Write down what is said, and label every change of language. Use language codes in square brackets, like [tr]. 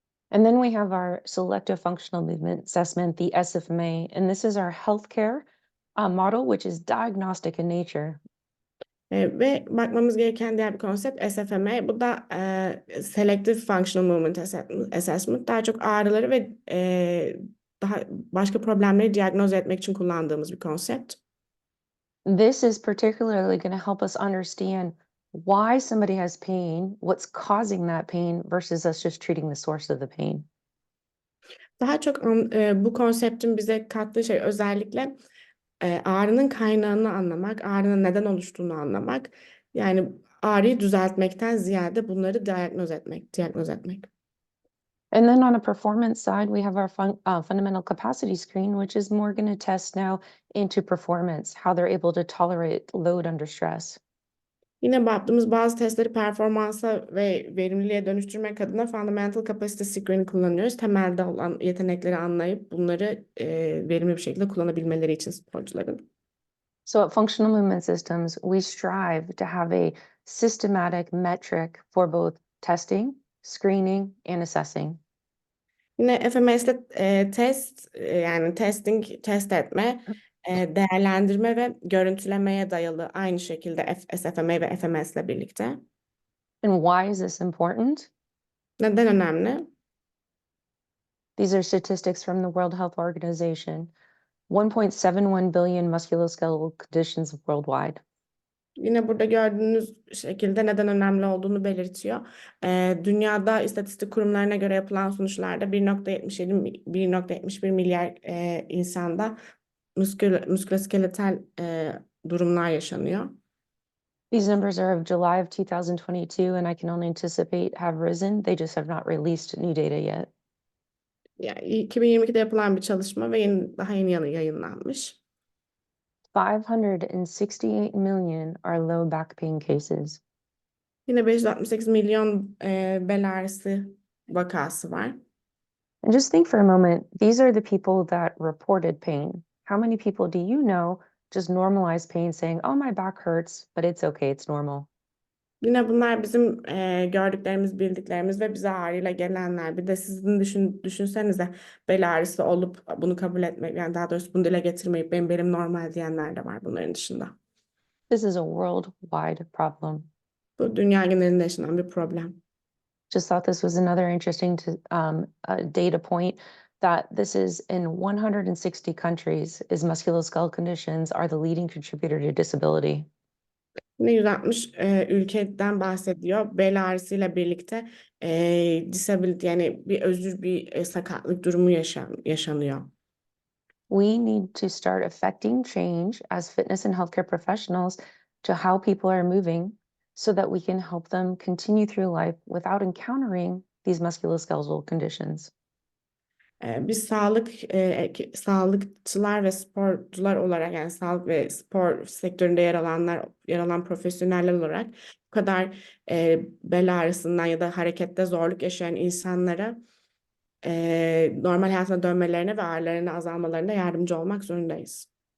[en] And then we have our selective functional movement assessment, the SFMA, and this is our healthcare model, which is diagnostic in nature. [tr] Ve bakmamız gereken diğer bir konsept SFMA. Bu da Selective Functional Movement Assessment. Daha çok ağrıları ve daha başka problemleri diagnoz etmek için kullandığımız bir konsept. [en] This is particularly going to help us understand why somebody has pain, what's causing that pain versus us just treating the source of the pain. [tr] Daha çok bu konseptin bize kattığı şey özellikle ağrının kaynağını anlamak, ağrının neden oluştuğunu anlamak. Yani ağrıyı düzeltmekten ziyade bunları diagnoz etmek. [en] And then on a performance side, we have our fundamental capacity screen, which is more going to test now into performance, how they're able to tolerate load under stress. [tr] Yine yaptığımız bazı testleri performansa ve verimliliğe dönüştürmek adına Fundamental Capacity Screen'i kullanıyoruz. Temelde olan yetenekleri anlayıp bunları verimli bir şekilde kullanabilmeleri için sporcuların. [en] So at Functional Movement Systems, we strive to have a systematic metric for both testing, screening, and assessing. [tr] Yine FMS'te yani test etme, değerlendirme ve görüntülemeye dayalı aynı şekilde SFMA ve FMS'le birlikte. [en] And why is this important? [tr] Neden önemli? [en] These are statistics from the World Health Organization. 1.71 billion musculoskeletal conditions worldwide. [tr] Yine burada gördüğünüz şekilde neden önemli olduğunu belirtiyor. Dünyada istatistik kurumlarına göre yapılan sonuçlarda 1.71 milyar insanda müsküloskeletal durumlar yaşanıyor. [en] These numbers are of July of 2022, and I can only anticipate have risen. They just have not released new data yet. [tr] Yani 2022'de yapılan bir çalışma ve daha yeni yayınlanmış. [en] 568 million are low back pain cases. [tr] Yine 568 milyon bel ağrısı vakası var. [en] And just think for a moment, these are the people that reported pain. How many people do you know just normalize pain saying, oh, my back hurts, but it's okay, it's normal? [tr] Yine bunlar bizim gördüklerimiz, bildiklerimiz ve bize ağrıyla gelenler. Bir de sizin düşünsenize bel ağrısı olup bunu kabul etmek, yani daha doğrusu bunu dile getirmeyip benim normal diyenler de var bunların dışında. [en] This is a worldwide problem. [tr] Bu dünya genelinde yaşanan bir problem. [en] Just thought this was another interesting data point that this is in 160 countries is musculoskeletal conditions are the leading contributor to disability. [tr] Yine 160 ülkeden bahsediyor. Bel ağrısıyla birlikte disability, yani bir özür bir sakatlık durumu yaşanıyor. [en] We need to start affecting change as fitness and healthcare professionals to how people are moving so that we can help them continue through life without encountering these musculoskeletal conditions. [tr] Biz sağlıkçılar ve sporcular olarak, yani sağlık ve spor sektöründe yer alan profesyoneller olarak bu kadar bel ağrısından ya da harekette zorluk yaşayan insanlara normal hayatına dönmelerine ve ağrılarının azalmalarına yardımcı olmak zorundayız.